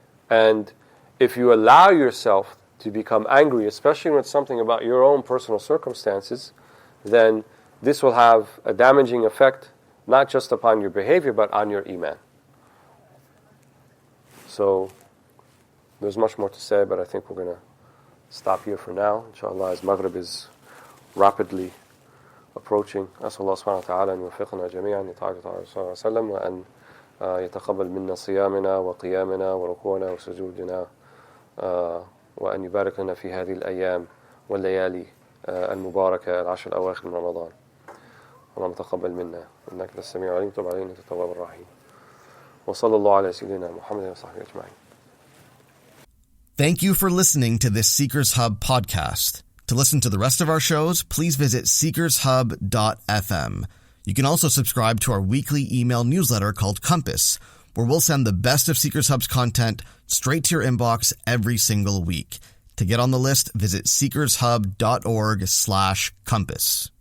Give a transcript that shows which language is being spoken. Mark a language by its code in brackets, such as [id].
[en] And if you allow yourself to become angry, especially when it's something about your own personal circumstances, then this will have a damaging effect, not just upon your behavior, but on your iman. So, there's much more to say, but I think we're going to stop here for now. Inshallah, as Maghrib is rapidly approaching. [ar] أسأل الله سبحانه وتعالى أن يوفقنا جميعا لطاعة رسوله صلى الله عليه وسلم وأن يتقبل منا صيامنا وقيامنا وركوعنا وسجودنا وأن يبارك لنا في هذه الأيام والليالي المباركة العشر الأواخر من رمضان. اللهم تقبل منا إنك أنت السميع العليم تب علينا أنت التواب الرحيم. وصلى الله على سيدنا محمد وصحبه أجمعين. [en] Thank you for listening to this Seekers Hub podcast. To listen to the rest of our shows, please visit seekershub.fm. You can also subscribe to our weekly email newsletter called Compass, where we'll send the best of Seekers Hub's content straight to your inbox every single week. To get on the list, visit seekershub.org/compass.